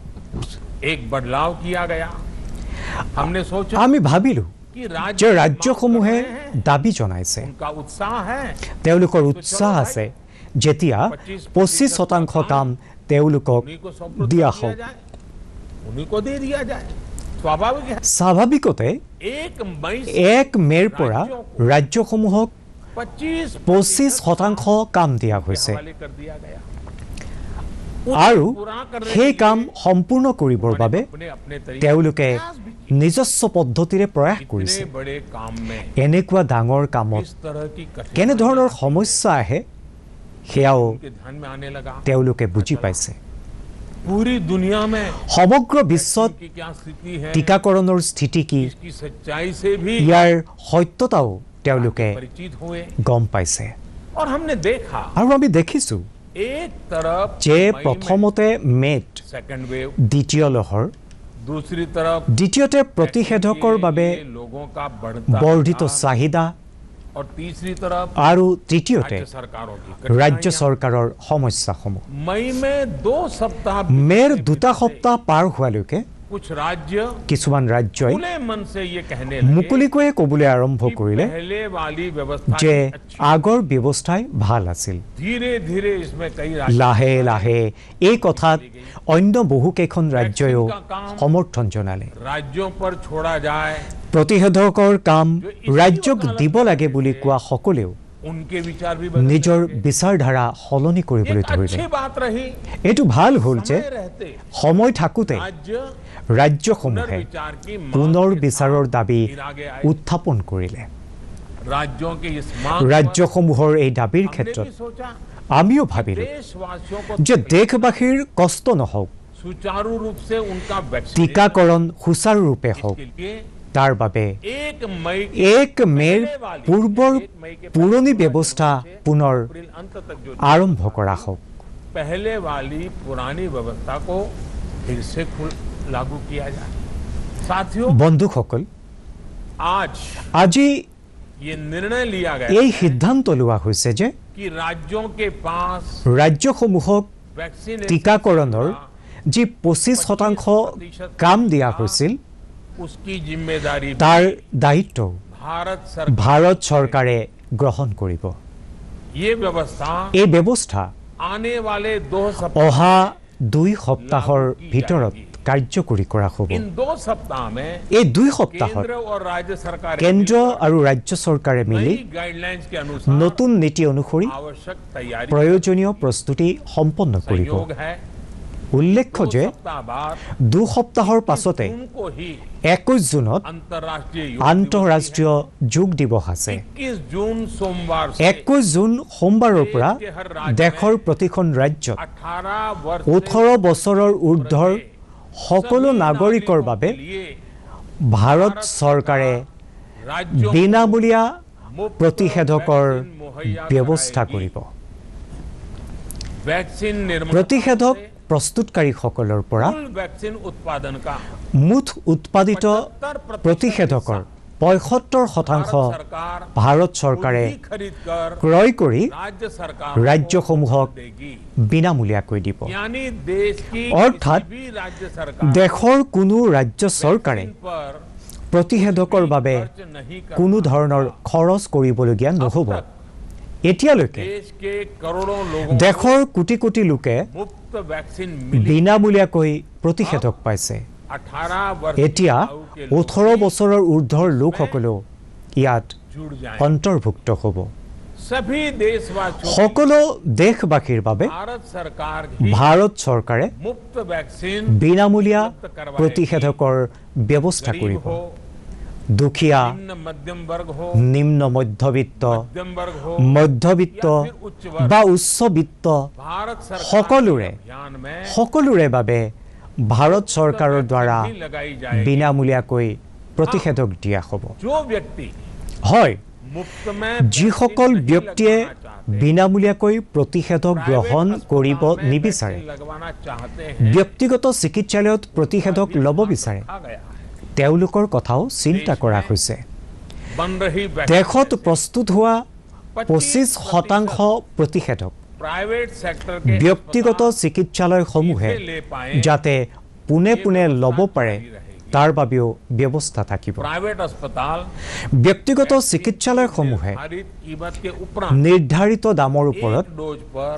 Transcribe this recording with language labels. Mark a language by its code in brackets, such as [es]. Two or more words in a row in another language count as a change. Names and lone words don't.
[as] আমি ভাবিলো যে ৰাজ্যসমূহে দাবী জনাইছে, তেওঁলোকৰ উৎসাহ আছে, যেতিয়া 25% কাম তেওঁলোকক দিয়া হওক। স্বাভাৱিকতে 1 মে'ৰ পৰা ৰাজ্যসমূহক 25% কাম দিয়া হৈছে। আৰু [hi] पूरा करने [as] সেই [hi] के [as] কাম [hi] लिए [as] সম্পূৰ্ণ কৰিবৰ বাবে [hi] अपने अपने तरीके [as] তেওঁলোকে [hi] प्रयास भी किए। [as] নিজস্ব পদ্ধতিৰে প্ৰয়াস কৰিছে [hi] इतने बड़े काम में [as] এনেকুৱা ডাঙৰ কামত [hi] इस तरह की [as] কেনেধৰণৰ [hi] कठिनाइयां [as] সমস্যা আহে সেয়াও [hi] उनके ध्यान में आने लगा। [as] তেওঁলোকে বুজি পাইছে [hi] पूरी दुनिया में [as] সমগ্ৰ বিশ্বত [hi] की क्या स्थिति है, [as] টিকাকৰণৰ স্থিতি কি [hi] इसकी सच्चाई से भी [as] ইয়াৰ সত্যতাও তেওঁলোকে [hi] परिचित हुए। [as] গম পাইছে [hi] और हमने देखा [as] আৰু আমি দেখিছো [hi] एक तरफ [as] যে [hi] मई में [as] প্ৰথমতে মে'ত [en] second wave, [as] দ্বিতীয় লহৰ [hi] दूसरी तरफ [as] দ্বিতীয়তে প্ৰতিষেধকৰ বাবে [hi] ये लोगों का बढ़ता [as] বৰ্ধিত [hi] विकास, [as] চাহিদা [hi] और तीसरी तरफ [as] আৰু তৃতীয়তে [hi] राज्य सरकारों की [as] ৰাজ্য [hi] कठिनाइयां। [as] চৰকাৰৰ সমস্যাসমূহ [hi] मई में 2 सप्ताह [as] মে'ৰ [hi] बीतने [as] দুটা [hi] बीतते [as] সপ্তাহ পাৰ হোৱালৈকে [hi] कुछ राज्य [as] কিছুমান ৰাজ্যই [hi] खुले मन से ये कहने लगे [as] মুকলিকৈয়ে ক'বলৈ আৰম্ভ [hi] कि [as] কৰিলে [hi] पहले वाली व्यवस्था [as] যে [hi] ही अच्छी। [as] আগৰ ব্যৱস্থাই ভাল আছিল [hi] धीरे धीरे इसमें कई राज्य [as] লাহে লাহে এই কথাত অন্য বহুকেইখন ৰাজ্যইও সমৰ্থন জনালে [hi] राज्यों पर छोड़ा जाए, [as] প্ৰতিষেধকৰ কাম ৰাজ্যক দিব লাগে বুলি কোৱা সকলেও [hi] उनके विचार भी बदल [as] নিজৰ [hi] गए। [as] বিচাৰধাৰা সলনি কৰিবলৈ [hi] एक [as] ধৰিলে [hi] अच्छी बात रही, [as] এইটো ভাল হ'ল যে [hi] समय रहते [as] সময় থাকোঁতে [hi] राज्य [as] ৰাজ্যসমূহে [hi] पुनर्विचार की मांग [as] পুনৰ [hi] के [as] বিচাৰৰ [hi] साथ [as] দাবী [hi] फिर आगे आए। [as] উত্থাপন কৰিলে [hi] राज्यों के इस मांग पर [as] ৰাজ্যসমূহৰ এই দাবীৰ [hi] हमने [as] ক্ষেত্ৰত [hi] भी सोचा [as] আমিও ভাবিলো [hi] देशवासियों को [as] যে দেশবাসীৰ কষ্ট নহওক [hi] सुचारू रूप से उनका वैक्सीन [as] টিকাকৰণ সুচাৰুৰূপে হওক [hi] के लिए [as] তাৰ বাবে [hi] 1 मई [as] 1 মে'ৰ পূৰ্বৰ পুৰণি ব্যৱস্থা পুনৰ [hi] अप्रैल अंत तक जो [as] আৰম্ভ কৰা হওক [hi] पहले वाली पुरानी व्यवस्था को फिर से लागू किया जाए। साथियों, [as] বন্ধুসকল [hi] आज [as] আজি [hi] ये निर्णय लिया गया [as] এই সিদ্ধান্ত লোৱা হৈছে যে [hi] कि राज्यों के पास [as] ৰাজ্যসমূহক [hi] वैक्सीन [as] টিকাকৰণৰ যি 25% কাম দিয়া হৈছিল [hi] उसकी जिम्मेदारी भी [as] তাৰ দায়িত্বও [hi] भारत सरकार [as] ভাৰত চৰকাৰে গ্ৰহণ কৰিব [hi] ये व्यवस्था [as] এই ব্যৱস্থা [hi] आने वाले 2 सप्ताह [as] অহা 2 সপ্তাহৰ ভিতৰত কাৰ্যকৰী কৰা হ'ব [hi] इन 2 सप्ताह में [as] এই 2 সপ্তাহত [hi] केंद्र और राज्य सरकार [as] কেন্দ্ৰ আৰু ৰাজ্য চৰকাৰে মিলি [hi] नई गाइडलाइंस के अनुसार [as] নতুন নীতি অনুসৰি [hi] आवश्यक तैयारी [as] প্ৰয়োজনীয় প্ৰস্তুতি সম্পন্ন কৰিব [hi] सहयोग है। [as] উল্লেখ্য 2 যে [hi] सप्ताह बाद [as] 2 সপ্তাহৰ পাছতে [hi] उनको ही [as] 21 জুনত [hi] अंतर्राष्ट्रीय योग [as] আন্তঃৰাষ্ট্ৰীয় যোগ দিৱস আছে [hi] 21 जून सोमवार से [as] 21 জুন সোমবাৰৰ পৰা দেশৰ প্ৰতিখন ৰাজ্যত [hi] 18 वर्ष [as] 18 বছৰৰ ঊৰ্ধ্বৰ সকলো নাগৰিকৰ বাবে ভাৰত চৰকাৰে [hi] राज्यों [as] বিনামূলীয়া [hi] मुफ्त [as] প্ৰতিষেধকৰ [hi] वैक्सीन मुहैया [as] ব্যৱস্থা [hi] कराएगी। [as] কৰিব [hi] वैक्सीन निर्माण [as] প্ৰতিষেধক প্ৰস্তুতকাৰীসকলৰ পৰা [hi] कुल वैक्सीन उत्पादन का [as] মুঠ উৎপাদিত 75% প্ৰতিষেধকৰ 75% [hi] भारत सरकार [as] ভাৰত চৰকাৰে [hi] खुद ही खरीद कर [as] ক্ৰয় কৰি [hi] राज्य सरकार [as] ৰাজ্যসমূহক [hi] देगी। [as] বিনামূলীয়াকৈ দিব [hi] यानी देश की अर्थात किसी भी राज्य सरकार [as] দেশৰ কোনো ৰাজ্য চৰকাৰে [hi] वैक्सीन पर [as] প্ৰতিষেধকৰ বাবে [hi] खर्च नहीं कर [as] কোনো ধৰণৰ খৰচ কৰিবলগীয়া নহ'ব এতিয়ালৈকে [hi] देश के करोड़ों लोगों [as] দেশৰ কোটি কোটি লোকে [hi] को मुफ्त वैक्सीन मिली। [as] বিনামূলীয়াকৈ প্ৰতিষেধক পাইছে [hi] 18 वर्ष [as] এতিয়া [hi] की आयु के लोग [as] 18 বছৰৰ ঊৰ্ধ্বৰ লোকসকলেও ইয়াত [hi] जुड़ जाएं। [as] অন্তৰ্ভুক্ত হ'ব [hi] सभी देशवासियों को [as] সকলো দেশবাসীৰ বাবে [hi] भारत सरकार ही [as] ভাৰত চৰকাৰে [hi] मुफ्त वैक्सीन [as] বিনামূলীয়া প্ৰতিষেধকৰ ব্যৱস্থা [hi] गरीब [as] কৰিব [hi] हो, [as] দুখীয়া [hi] निम्न मध्यम वर्ग हो, [as] নিম্ন মধ্যবিত্ত [hi] मध्यम वर्ग हो, [as] মধ্যবিত্ত [hi] या फिर उच्च वर्ग, [as] বা উচ্চবিত্ত [hi] भारत सरकार [as] সকলোৰে [hi] के अभियान में [as] সকলোৰে বাবে ভাৰত চৰকাৰৰ দ্বাৰা [hi] वैक्सीन भी लगाई जाएगी। [as] বিনামূলীয়াকৈ প্ৰতিষেধক দিয়া হ'ব [hi] जो व्यक्ति [as] হয় [hi] मुफ्त में [as] যিসকল [hi] वैक्सीन नहीं [as] ব্যক্তিয়ে [hi] लगवाना चाहते, [as] বিনামূলীয়াকৈ প্ৰতিষেধক গ্ৰহণ [hi] प्राइवेट [as] কৰিব [hi] अस्पताल में [as] নিবিচাৰে [hi] वैक्सीन लगवाना चाहते हैं, [as] ব্যক্তিগত চিকিৎসালয়ত প্ৰতিষেধক ল'ব বিচাৰে [hi] रखा गया है। [as] তেওঁলোকৰ কথাও চিন্তা কৰা হৈছে [hi] बन रही [as] দেশত [hi] वैक्सीन [as] প্ৰস্তুত হোৱা 25% প্ৰতিষেধক [en] private sector के [as] ব্যক্তিগত [hi] अस्पताल [as] চিকিৎসালয়সমূহে [hi] इसे ले पाएं, [as] যাতে পোনে পোনে ল'ব পাৰে তাৰ বাবেও ব্যৱস্থা থাকিব [hi] प्राइवेट अस्पताल [as] ব্যক্তিগত চিকিৎসালয়সমূহে [hi] निर्धारित कीमत के उपरांत [as] নিৰ্ধাৰিত দামৰ ওপৰত [hi] एक डोज पर